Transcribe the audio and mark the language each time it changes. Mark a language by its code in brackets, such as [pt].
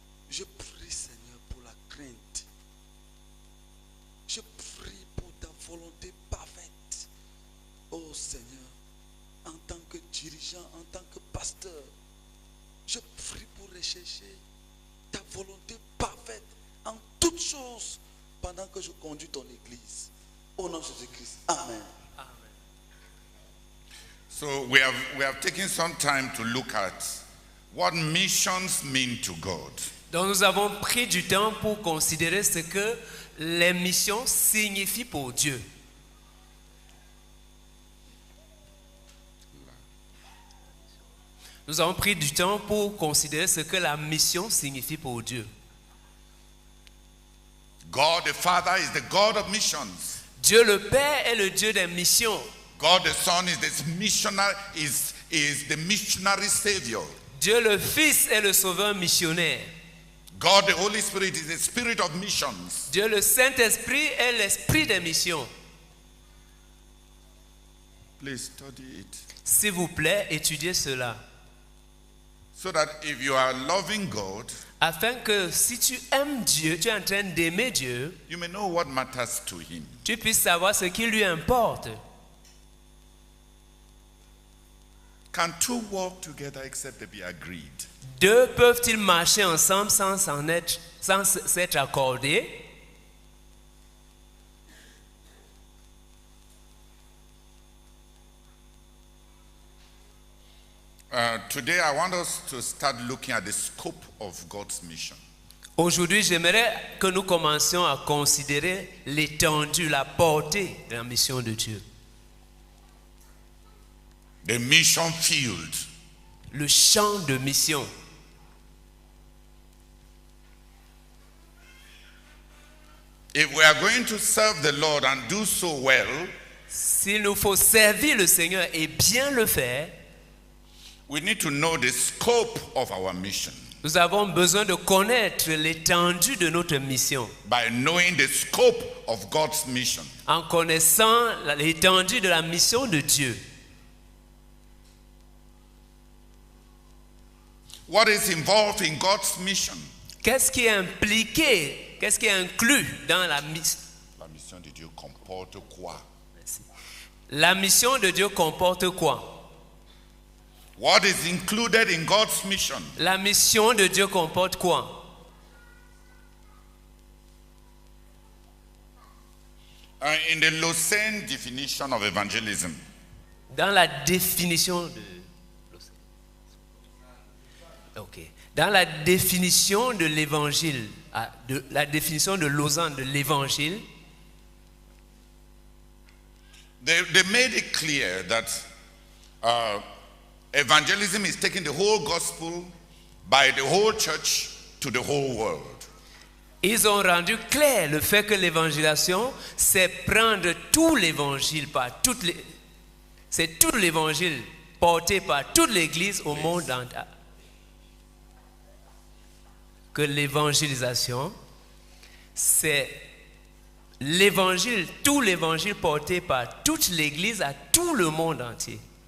[fr] Je prie, Seigneur, pour la crainte. Je prie pour ta volonté parfaite. Oh Seigneur, en tant que dirigeant, en tant que pasteur, je prie pour rechercher ta volonté parfaite en toutes choses pendant que je conduis ton Église. Au nom de Jésus-Christ. Amen. [en] So we have taken some time to look at what missions mean to God. [fr] Donc nous avons pris du temps pour considérer ce que les missions signifient pour Dieu. Nous avons pris du temps pour considérer ce que la mission signifie pour Dieu. [en] God the Father is the God of missions. [fr] Dieu le Père est le Dieu des missions. [en] God the Son is the missionary, is the missionary Savior. [fr] Dieu le Fils est le Sauveur missionnaire. [en] God the Holy Spirit is the Spirit of missions. [fr] Dieu le Saint-Esprit est l'Esprit des missions. [en] Please study it. [fr] S'il vous plaît, étudiez cela. [en] So that if you are loving God, [fr] Afin que si tu aimes Dieu, tu es en train d'aimer Dieu, [en] you may know what matters to Him. [fr] tu puisses savoir ce qui lui importe. [en] Can two walk together except they be agreed? [fr] Deux peuvent-ils marcher ensemble sans s'être accordés? [en] Today I want us to start looking at the scope of God's mission. [fr] Aujourd'hui, j'aimerais que nous commencions à considérer l'étendue, la portée de la mission de Dieu. [en] The mission field. [fr] Le champ de mission. [en] If we are going to serve the Lord and do so well, [fr] s'il nous faut servir le Seigneur et bien le faire, [en] we need to know the scope of our mission. [fr] Nous avons besoin de connaître l'étendue de notre mission. [en] By knowing the scope of God's mission. [fr] En connaissant l'étendue de la mission de Dieu. [en] What is involved in God's mission? [fr] Qu'est-ce qui est impliqué, qu'est-ce qui est inclus dans la mission? La mission de Dieu comporte quoi? Merci. La mission de Dieu comporte quoi? [en] What is included in God's mission? [fr] La mission de Dieu comporte quoi? [en] In the Lausanne definition of evangelism, [fr] dans la définition de dans la définition de l'évangile, la définition de Lausanne de l'évangile, [en] they made it clear that evangelism is taking the whole gospel by the whole church to the whole world. [fr] Ils ont rendu clair le fait que l'évangélisation, c'est prendre tout l'évangile par toutes les, c'est tout l'évangile porté par toute l'Église au monde entier. Que l'évangélisation, c'est l'évangile, tout l'évangile porté par toute l'Église à tout le monde entier.